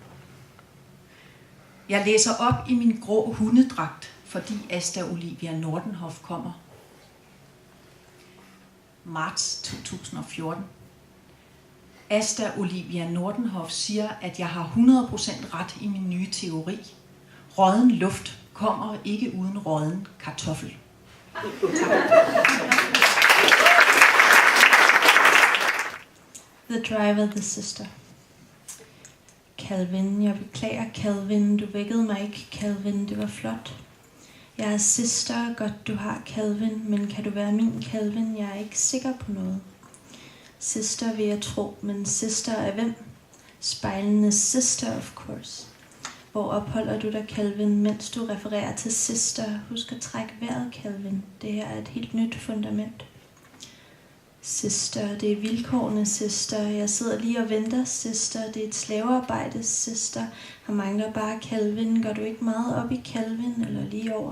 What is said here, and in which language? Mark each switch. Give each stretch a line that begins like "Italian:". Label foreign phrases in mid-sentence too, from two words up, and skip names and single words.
Danish: Jeg læser op i min grå hundedragt, fordi Asta Olivia Nordenhof kommer. Marts 2014. Asta Olivia Nordenhof siger, at jeg har 100% ret i min nye teori. Rådden luft kommer ikke uden rådden kartoffel.
English: The driver, the sister.
Danish: Calvin, jeg beklager, Calvin. Du vækkede mig ikke, Calvin. Det var flot. Jeg er sister, godt du har, Calvin, men kan du være min, Calvin? Jeg er ikke sikker på noget. Sister vil jeg tro, men sister er hvem? Spejlenes sister,
English: of course.
Danish: Hvor opholder du dig, Calvin, mens du refererer til sister? Husk at trække vejret, Calvin. Det her er et helt nyt fundament. Sister, det er vilkårene, sister. Jeg sidder lige og venter, sister. Det er et slavearbejde, sister. Han mangler bare Calvin. Går du ikke meget op i Calvin, eller lige over?